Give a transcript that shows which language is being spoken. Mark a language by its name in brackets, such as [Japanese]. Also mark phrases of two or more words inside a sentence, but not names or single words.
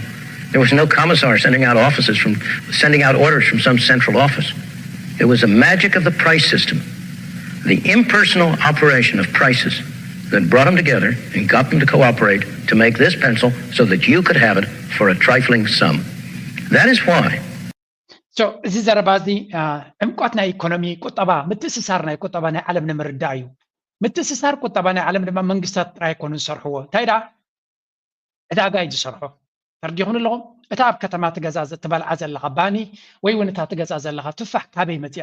[English] There was no commissar sending out orders from some central office. It was the magic of the price system, the impersonal operation of prices that brought them together and got them to cooperate to make this pencil so that you could have it for a trifling sum. That is why. [Tigrinya] So እዚ ዘረባ እዚ ዕምቆት ናይ ኢኮኖሚ ቁጠባ ምትእስሳር ናይ ቁጠባ ናይ ዓለም ንምርዳእ እዩ ምትእስሳር ቁጠባ ናይ ዓለም ድማ መንግስታት ጥራይ ኣይኮኑ ዝሰርሕዎ እንታይ ዳ ዕዳጋ እዩ ዝሰርሖ ተርዲኹን ኣለኹም እታ ኣብ ከተማ ትበልዓ ዘለኻ ባኒ ወይ እውን እታ ትገዛ ዘለኻ ትፋሕ ካበይ መፅያ